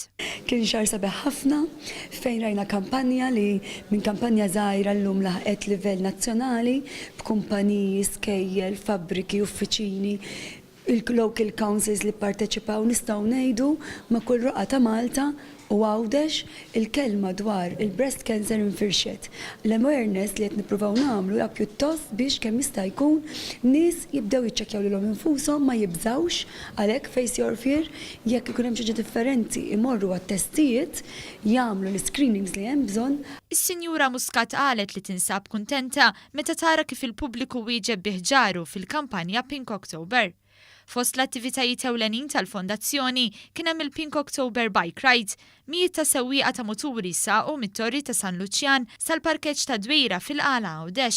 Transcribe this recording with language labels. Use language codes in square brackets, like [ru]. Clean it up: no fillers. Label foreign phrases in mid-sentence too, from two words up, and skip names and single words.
[mt] Kien xahar sabiħ ħafna fejn rajna kampanja li minn kampanja żgħira llum laħqet livell nazzjonali b'kumpaniji, skejjel, fabbriki, uffiċini, il- [en] local councils [mt] li parteċipaw nistgħu ngħidu ma' kull roqgħa ta' Malta u għawdex il-kelma dwar il- [en] breast cancer [mt] infirxet. L-awareness li qed nippruvaw nagħmlu hija pjuttost biex kemm jista' jkun nies jibdew jiċċekkjaw lilhom infushom ma jibżawx għalhekk [en] face your fear [mt] jekk ikun hemm xi differenti imorru għat-testijiet jagħmlu l-screenings li hemm bżonn. Is-Sinjura Muscat qalet li tinsab kuntenta meta tara kif il-pubbliku wieġeb biħġaru fil-kampanja Pink October. Fost l-attivitajiet ewlenin tal-Fondazzjoni kien hemm il-Pink October Bike Ride, mijiet ta' sewwieqa ta' muturi saqu mit-torri ta' San Luċjan sal-parkeġġ ta' Dwejra fil-qala Għawdex.